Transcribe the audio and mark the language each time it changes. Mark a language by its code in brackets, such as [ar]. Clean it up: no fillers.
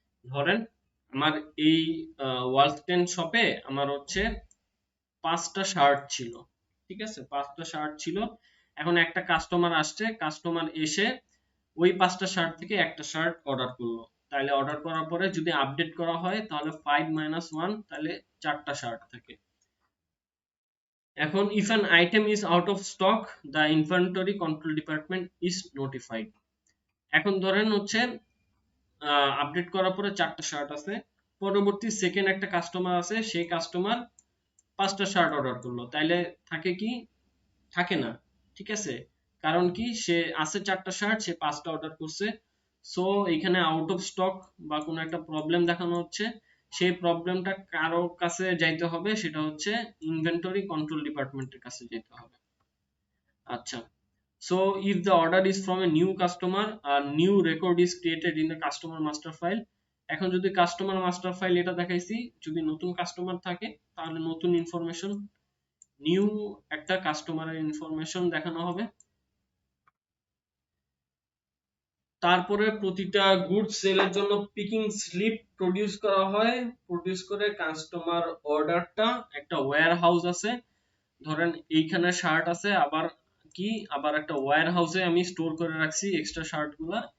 [bn] ধরেন আমার এই ওয়ালস্টেন শপে আমার হচ্ছে 5টা শার্ট ছিল, ঠিক আছে, 5টা শার্ট ছিল। এখন একটা কাস্টমার আসছে, কাস্টমার এসে ওই 5টা শার্ট থেকে একটা শার্ট অর্ডার করলো, তাহলে অর্ডার করার পরে যদি আপডেট করা হয় তাহলে 5 - 1, তাহলে 4টা শার্ট থাকে। এখন [en] if an item is out of stock, the inventory control department is notified। [bn] এখন ধরেন হচ্ছে আপডেট করার পরে 4টা শার্ট আছে, পরবর্তী সেকেন্ড একটা কাস্টমার আছে, সেই কাস্টমার 5টা শার্ট অর্ডার করলো, তাইলে থাকে কি, থাকে না, ঠিক আছে। কারণ কি, সে আছে 4টা শার্ট, সে 5টা অর্ডার করছে। সো এখানে আউট অফ স্টক বা কোনো একটা প্রবলেম দেখানো হচ্ছে, সেই প্রবলেমটা কারো কাছে যাইতে হবে, সেটা হচ্ছে ইনভেন্টরি কন্ট্রোল ডিপার্টমেন্টের কাছে যেতে হবে। আচ্ছা, [en] so if the order is from a new customer, a new record is created in the customer master file। [bn] এখন যদি কাস্টমার মাস্টার ফাইল এটা দেখাইছি, যদি নতুন কাস্টমার থাকে তাহলে নতুন ইনফরমেশন, নিউ একটা কাস্টমারের ইনফরমেশন দেখানো হবে। তারপরে প্রতিটা গুডস সেলের জন্য পিকিং স্লিপ প্রডিউস করা হয়, প্রডিউস করে কাস্টমার অর্ডারটা একটা ওয়্যার হাউস আছে, ধরেন এইখানে শার্ট আছে, আবার কি, আবার একটা ওয়্যার হাউসে আমি স্টোর করে রাখছি এক্সট্রা শার্ট গুলা।